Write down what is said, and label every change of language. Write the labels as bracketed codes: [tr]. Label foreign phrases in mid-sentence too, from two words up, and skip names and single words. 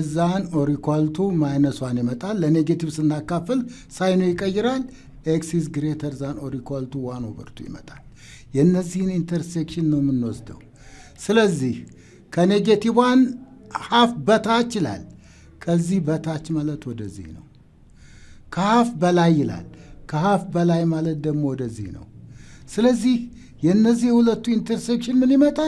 [en] than or equal to -1 [am] ይመጣል። ለኔጌቲቭ ስናካፍል ሳይኑ ይቀይራል። [en] x is greater than or equal to 1/2 [am] ይመጣል። የነዚህን ኢንተርሴክሽን ነው የምንወስደው። ስለዚህ ከኔጌቲቭ 1 ሃፍ በታች ይላል። ከዚህ በታች ማለት ወደዚህ ነው። ከሃፍ በላይ ይላል። ከሃፍ በላይ ማለት ደግሞ ወደዚህ ነው። ስለዚህ የነዚህ ሁለቱ ኢንተርሴክሽን ምን ይመጣል?